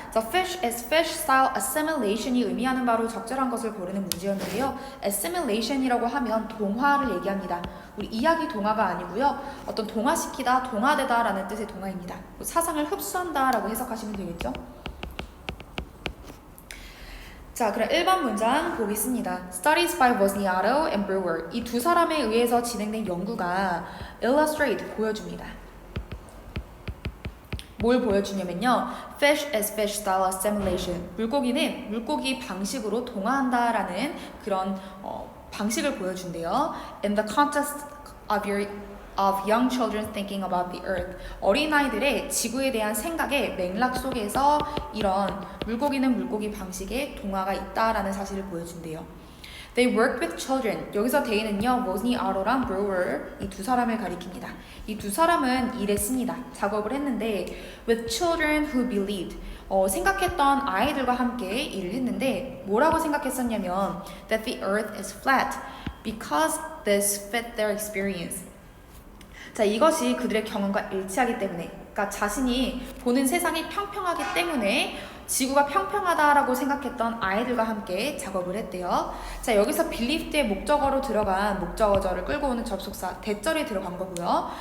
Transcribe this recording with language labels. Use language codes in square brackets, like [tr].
[en] The fish is fish style assimilation [ko] 이 의미하는 바로 적절한 것을 고르는 문제였는데요. assimilation이라고 하면 동화를 얘기합니다. 우리 이야기 동화가 아니고요. 어떤 동화시키다, 동화되다 라는 뜻의 동화입니다. 사상을 흡수한다 라고 해석하시면 되겠죠. 자, 그럼 1번 문장 보겠습니다. [en] Studies by Wozniacki and Brewer. [ko] 이 두 사람에 의해서 진행된 연구가 illustrate, 보여줍니다. 뭘 보여주냐면요. [en] Fish is fish style assimilation. [ko] 물고기는 물고기 방식으로 동화한다 라는 그런 방식을 보여준대요. [en] In the context of young children thinking about the earth. [ko] 어린아이들의 지구에 대한 생각의 맥락 속에서 이런 물고기는 물고기 방식의 동화가 있다라는 사실을 보여준대요. [en] They worked with children. [ko] 여기서 they는요, Wozniacki랑 Brewer 이 두 사람을 가리킵니다. 이 두 사람은 일했습니다. 작업을 했는데 [en] with children who believed. [ko] 생각했던 아이들과 함께 일을 했는데 뭐라고 생각했었냐면 [en] that the earth is flat because this fit their experience. [ko] 자, 이것이 그들의 경험과 일치하기 때문에, 그러니까 자신이 보는 세상이 평평하기 때문에 지구가 평평하다라고 생각했던 아이들과 함께 작업을 했대요. 자, 여기서 believed의 목적어로 들어간 목적어절을 끌고 오는 접속사 대절이 들어간 거고요.